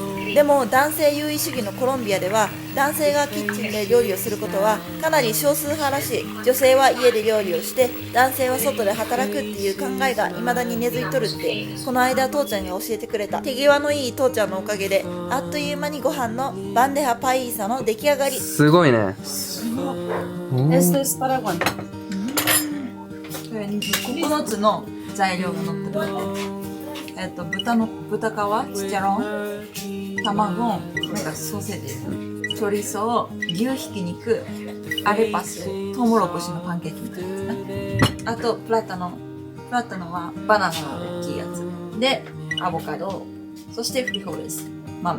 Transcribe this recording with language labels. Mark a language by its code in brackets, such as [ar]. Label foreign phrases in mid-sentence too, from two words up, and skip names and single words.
[ja] でも男性優位主義のコロンビアでは男性がキッチンで料理をすることはかなり少数派らしい。女性は家で料理をして男性は外で働くっていう考えが未だに根付いとるってこの間父ちゃんが教えてくれた。手際のいい父ちゃんのおかげであっという間にご飯のバンデハパイーサの出来上がり。すごいね。 [es] Esto es para cuánto? [ja] 9 つの材料が載ってる。豚皮、チチャロン、卵、なんかソーセージ。チョリソー、牛ひき肉、アレパス、トウモロコシのパンケーキみたいな。あとプラタノはバナナの大きいやつで、アボカド、そしてフリホーレス、豆